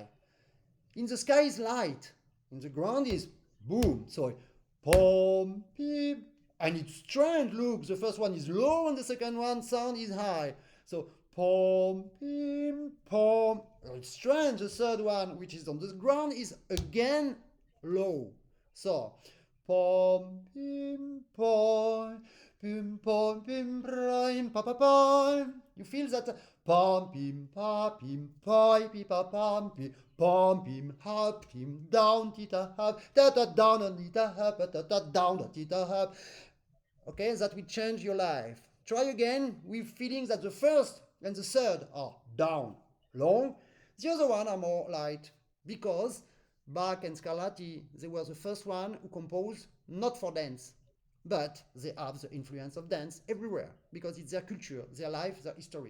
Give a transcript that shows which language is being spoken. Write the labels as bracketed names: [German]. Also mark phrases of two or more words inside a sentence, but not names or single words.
[English] In the sky is light, in the ground is boom, so pom, pim, and it's strange. Look, the first one is low and the second one sound is high. So pom, pim, pom. It's strange. The third one, which is on the ground, is again low. So pom, pim, pom, pim, pom, pim, prime, pa, pa, pa. You feel that pom, pim, pa, pim, pi, pi, pa, pam, pi. Pom, pim, hop, pim, down, tita, hop, da, da, down, and tita, hop, da, da, down, da, tita, hop. Okay, that will change your life. Try again with feelings that the first and the third are down, long. The other one are more light, because Bach and Scarlatti, they were the first one who composed not for dance, but they have the influence of dance everywhere, because it's their culture, their life, their history.